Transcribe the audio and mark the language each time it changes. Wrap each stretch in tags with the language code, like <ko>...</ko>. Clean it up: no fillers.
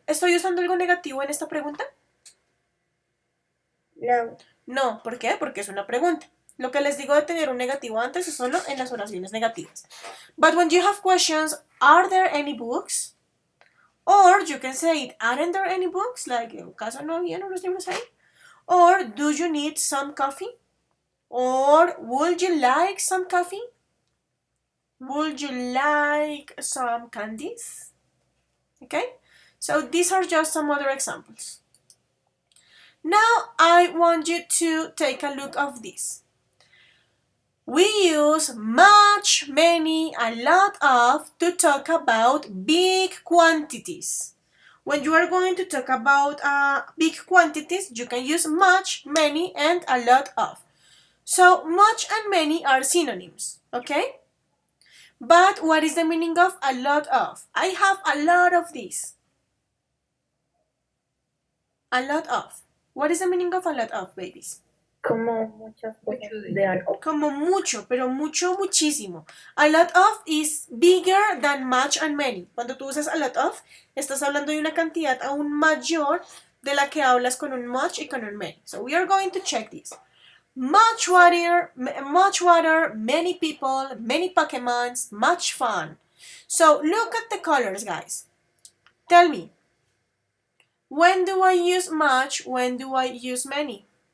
<es>¿Estoy usando algo negativo en esta pregunta? No. No, ¿por qué? Porque es una pregunta. Lo que les digo de tener un negativo antes es solo en las oraciones negativas.</es> <en>But when you have questions, are there any books? Or you can say it, aren't there any books?</en> <es>Like, ¿acaso no había unos libros ahí?</es> <en>Or, do you need some coffee? Or, would you like some coffee? Would you like some candies? Okay? So these are just some other examples. Now I want you to take a look of this. We use much, many, a lot of to talk about big quantities. When you are going to talk about big quantities, you can use much, many, and a lot of. So much and many are synonyms, okay? But what is the meaning of a lot of? I have a lot of this. A lot of. What is the meaning of a lot of, babies?</en> <es>Como muchas cosas de algo. Como mucho, pero mucho, muchísimo.</es> <en>A lot of is bigger than much and many.</en> <es>Cuando tú usas a lot of, estás hablando de una cantidad aún mayor de la que hablas con un much y con un many.</es> <en>So we are going to check this. Much water, many people, many Pokemons, much fun. So look at the colors, guys. Tell me, when do I use much? When do I use many?</en>